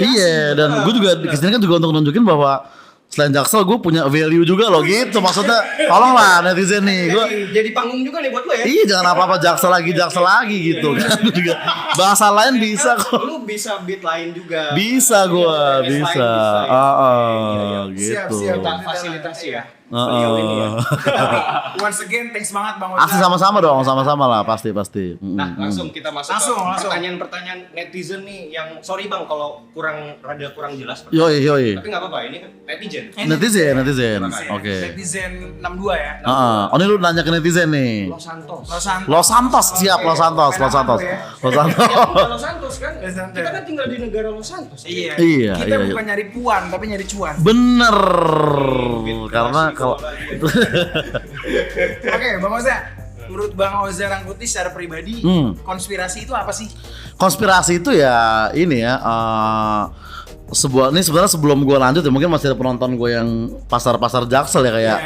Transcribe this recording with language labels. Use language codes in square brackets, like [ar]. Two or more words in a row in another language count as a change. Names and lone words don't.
[id] Iya, dan gue juga kesini kan juga untuk nunjukin bahwa selain Jaksel gue punya value juga loh gitu. Maksudnya tolonglah netizen nih. Gue Jadi panggung juga nih buat lo ya. iya jangan apa-apa Jaksel lagi gitu kan. Juga bahasa lain bisa kok. Lu bisa beat lain juga. Bisa gue, bisa. Gitu. Siap, fasilitasi ya. [en] Once again, thanks [id] banget Bang Oza. Asli sama-sama dong, sama-sama lah pasti. Nah, langsung kita masuk Langsung. ke pertanyaan-pertanyaan netizen nih yang sorry Bang kalau rada kurang jelas. Yoi. Tapi nggak apa-apa, ini kan netizen. Netizen. Oke. Netizen 62 ya. Oh ini lu nanya ke netizen nih. Los Santos. Los Santos, siap Los Santos. Ya, bukan Los Santos kan? Los Santos. Kita kan tinggal di negara Los Santos. Iya. Iya, Kita iya. bukan nyari puan, tapi nyari cuan. Bener. Karena kalau Oke, Bang Oza. Menurut Bang Oza Rangkuti secara pribadi, konspirasi itu apa sih? konspirasi itu ya ini ya ini sebenarnya sebelum gue lanjut ya mungkin masih ada penonton gue yang pasar Jaksel ya kayak